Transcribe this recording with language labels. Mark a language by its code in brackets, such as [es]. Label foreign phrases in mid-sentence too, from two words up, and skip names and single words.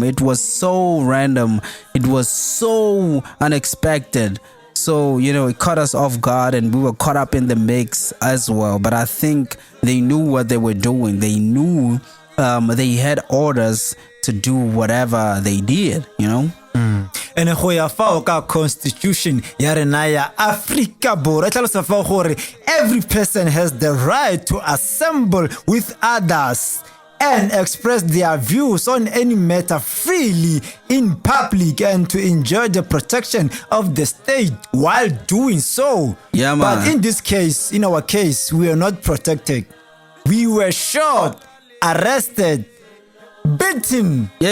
[en] It was so random. It was so unexpected. So, you know, it caught us off guard, and we were caught up in the mix as well. But I think they knew what they were doing. They knew they had orders to do whatever they did, you know. And [tn] go ya fao ka constitution ya rena ya Africa Borwa tlhalosa fao gore [en] every person has the right to assemble with others and express their views on any matter freely in public, and to enjoy the protection of the state while doing so. Yeah, man. But in this case, in our case, we are not protected. We were shot, arrested, beaten.